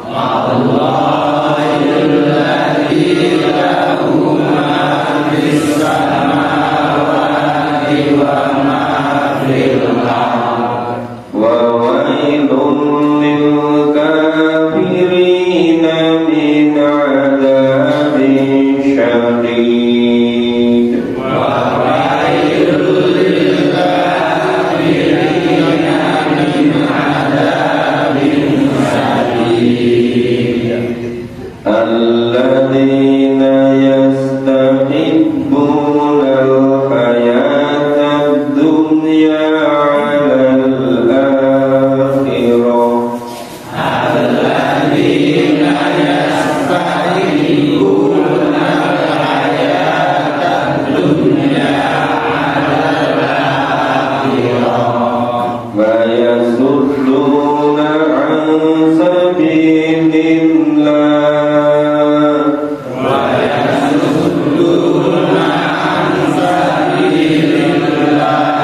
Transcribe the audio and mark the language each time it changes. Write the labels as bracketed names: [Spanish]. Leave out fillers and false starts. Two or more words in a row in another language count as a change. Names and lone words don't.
[Arabic] الله الذي له ما في السماوات وما في الأرض. وويل للكافرين من عذاب شديد. وويل للكافرين من عذاب شديد. الذين يستحبون الحياة الدنيا على الآخرة. الذين يستحبون الحياة الدنيا على الآخرة. ويصدون عن سبيل الله. ويصدون عن سبيل الله.